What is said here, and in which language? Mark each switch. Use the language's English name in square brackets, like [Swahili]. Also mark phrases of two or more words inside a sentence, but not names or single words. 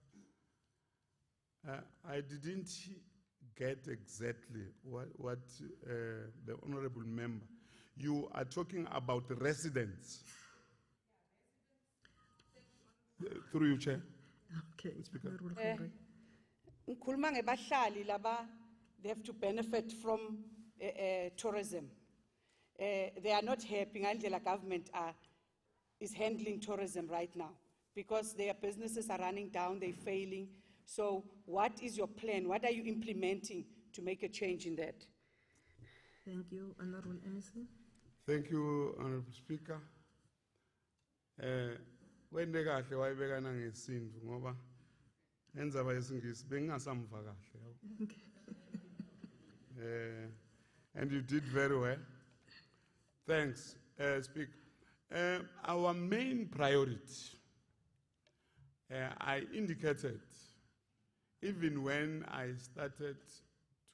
[English] I didn't get exactly what the Honorable Member. You are talking about the residents. Through you, Chair. Okay, Speaker. [Swati] Ngikhuluma ngebahlali laba, [English] they have to benefit from tourism. They are not happy ngandlela government is handling tourism right now. because their businesses are running down, they're failing. So what is your plan? What are you implementing to make a change in that? Thank you, Honorable MEC. Thank you, Honorable Speaker. [Swati] Wende kahle wayibekana ngesintu ngoba ngendzaba yesingisi bengingasamva kahle yabo. [English] And you did very well. Thanks, Speaker. Our main priority, I indicated, even when I started to